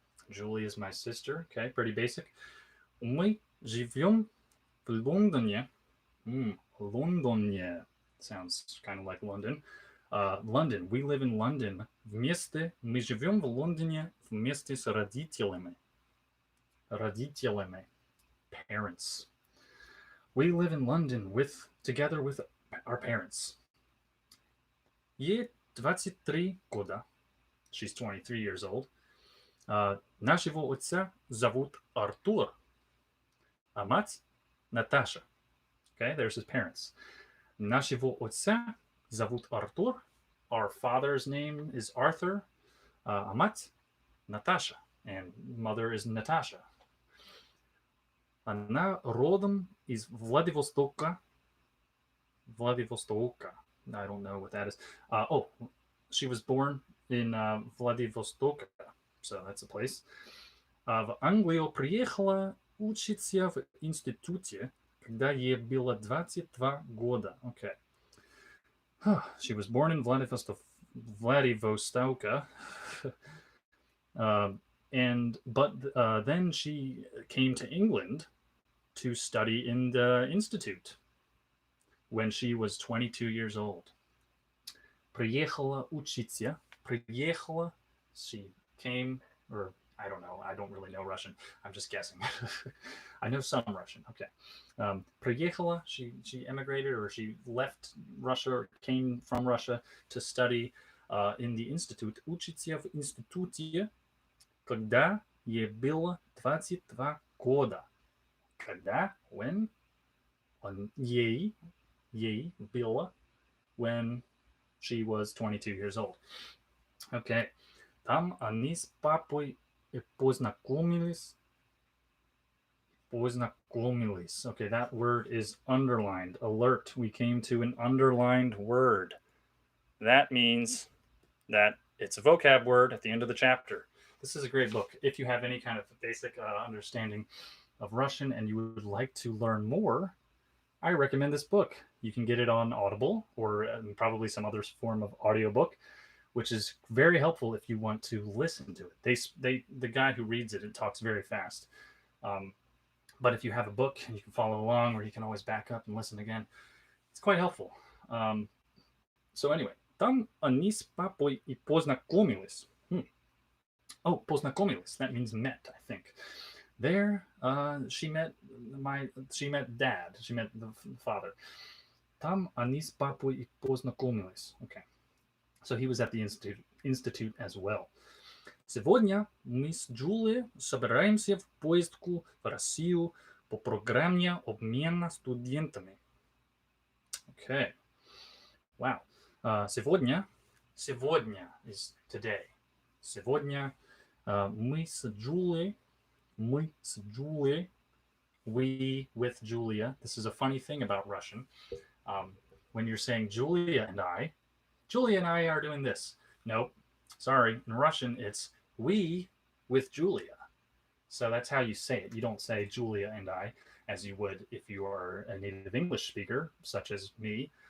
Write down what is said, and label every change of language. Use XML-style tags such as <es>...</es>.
<en>Julia is my sister. Okay, pretty basic.</en> <ru>Мы живем в Лондоне.</ru> <en>Лондоне. Sounds kind of like London. London. We live in London.</en> <ru>Мы живем в Лондоне вместе с родителями. Родителями. Parents.</ru> <en>We live in London together with our parents.</en> <ru>Ей 23 года.</ru> <en>She's 23 years old.</en> <ru>Нашего отца зовут Артур, а мать Наташа.</ru> <en>Okay, there's his parents.</en> <ru>Нашего отца зовут Артур.</ru> <en>Our father's name is Arthur.</en> <ru>А мать</ru> <en>Natasha. And mother is Natasha.</en> <ru>Она родом из Владивостока.</ru> <en>Vladivostoka. I don't know what that is. She was born in Vladivostok, so that's a place.</en> <ru>В Англию приехала учиться в институте, когда ей было 22 года.</ru> <en>Okay. She was born in Vladivostoka, but then she came to England to study in the institute when she was 22 years old.</en> <ru>Приехала учиться. Приехала.</ru> <en>She came, or I don't know. I don't really know Russian. I'm just guessing. I know some Russian. Okay. Приехала. She emigrated, or she left Russia, or came from Russia to study in the institute.</en> <ru>Учиться в институте, когда ей было 22 года. Когда? When? Ей было</ru> <en>when she was 22 years old. Okay.</en> <ru>Там они с папой познакомились. Познакомились.</ru> <en>Okay, that word is underlined. Alert. We came to an underlined word. That means that it's a vocab word at the end of the chapter. This is a great book. If you have any kind of basic understanding of Russian and you would like to learn more, I recommend this book. You can get it on Audible or probably some other form of audiobook, which is very helpful if you want to listen to it. The guy who reads it talks very fast. But if you have a book, you can follow along, or you can always back up and listen again. It's quite helpful. So anyway,</en> <ru>там они с папой и познакомились. Oh, познакомились.</ru> <en>That means met, I think. There, she met dad. She met the father.</en> <ru>Там они с папой и познакомились.</ru> <en>Okay. So he was at the institute as well.</en> <ru>Сегодня мы с Джулией собираемся в поездку в Россию по программе обмена студентами.</ru> <en>Okay. Wow. Сегодня is today.</en> <ru>Сегодня мы с Джулией,</ru> <en>we with Julia. This is a funny thing about Russian. When you're saying Julia and I are doing this. Nope. Sorry. In Russian, it's we with Julia. So that's how you say it. You don't say Julia and I as you would if you are a native English speaker, such as me.</en>